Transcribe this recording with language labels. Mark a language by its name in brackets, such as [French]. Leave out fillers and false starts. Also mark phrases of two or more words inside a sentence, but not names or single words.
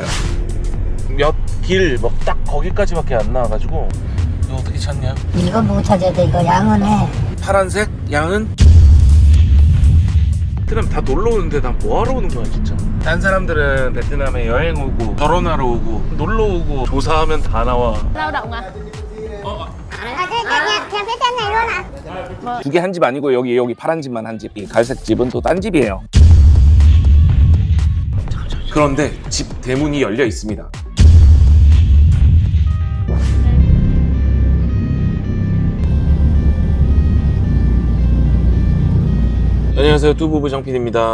[Korean] 몇 길 뭐 딱 거기까지밖에 안 나와가지고 이거 어떻게 찾냐? 이거 못 찾아야 돼. 이거 양은 해. 파란색? 양은? 베트남 다 놀러 오는데 난 뭐하러 오는 거야 진짜. 딴 사람들은 베트남에 여행 오고 결혼하러 오고 놀러 오고 조사하면 다 나와. [Vietnamese] lao động à? [Korean] 그냥 비싼 거 이거나. 두 개 한 집 아니고 여기 파란 집만 한 집. 이 갈색 집은 또 딴 집이에요. 그런데 집 대문이 열려 있습니다. 안녕하세요, 뚜부부 정PD입니다.